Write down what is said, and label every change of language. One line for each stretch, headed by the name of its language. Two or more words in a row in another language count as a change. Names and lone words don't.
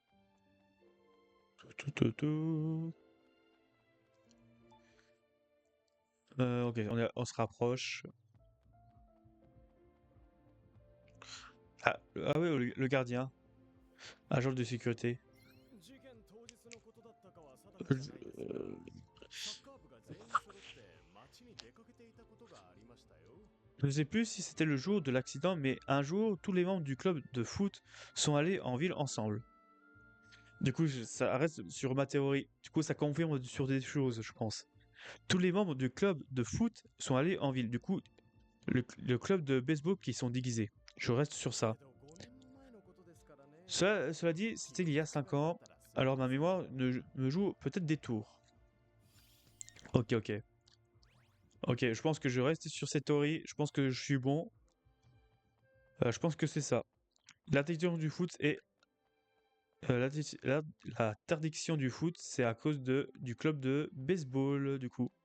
French: Tout, tout, tout. Ok, on se rapproche. Ah oui, le gardien. Agent de sécurité.
Japanese: 事件当日のことだったかは定かじゃないですがサッカー部が全員揃って街に出かけていたことがありましたよ
French: Je ne sais plus si c'était le jour de l'accident, mais un jour, tous les membres du club de foot sont allés en ville ensemble. Du coup, ça reste sur ma théorie. Du coup, ça confirme sur des choses, je pense. Tous les membres du club de foot sont allés en ville. Du coup, le club de baseball qui sont déguisés. Je reste sur ça.
Japanese: けど5年前のことですからね
French: Cela dit, c'était il y a 5 ans. Alors ma mémoire me joue peut-être des tours. Ok, ok. Ok, je pense que je reste sur cette théorie. Je pense que je suis bon. Je pense que c'est ça. L'interdiction du foot est... L'interdiction du foot, c'est à cause du club de baseball, du coup.